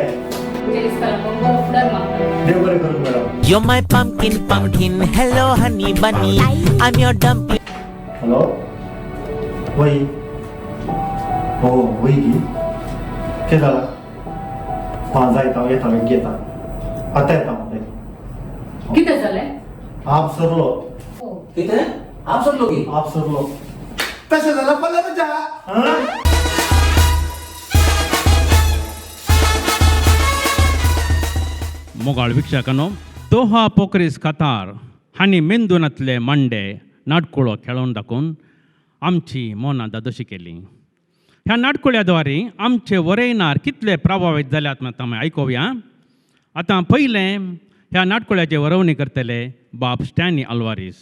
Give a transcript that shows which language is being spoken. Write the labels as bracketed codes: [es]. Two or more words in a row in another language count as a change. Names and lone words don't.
[kok] तुमच्या इस्काला बरो फुडार मागता देव बरें करूं मॅडम [en] You're my pumpkin, pumpkin. Hello, honey bunny. I'm your dumpling. [kok] हॅलो वही हो वही की कितें जालां हां जायता हांव येता घेता आतां येता हांव कितें जालें आप सरलो कितें आप सरलो की आप सरलो तशें जाल्यार पदां तुज्या हां मोगाळ विक्षकानो दोहा पोखरीस कातार हांणी मेंदूनातले मांडे नाटकुळो खेळोन दाखोवन आमची मोनां दादोशी केली ह्या नाटकुळ्याद्वारे आमचे वरयणार कितले प्रभावीत जाल्यात मात आमी आयकुया आतां पयलें ह्या नाटकुळ्याचे वरवणी करतले बाब स्टॅनी आल्वारीस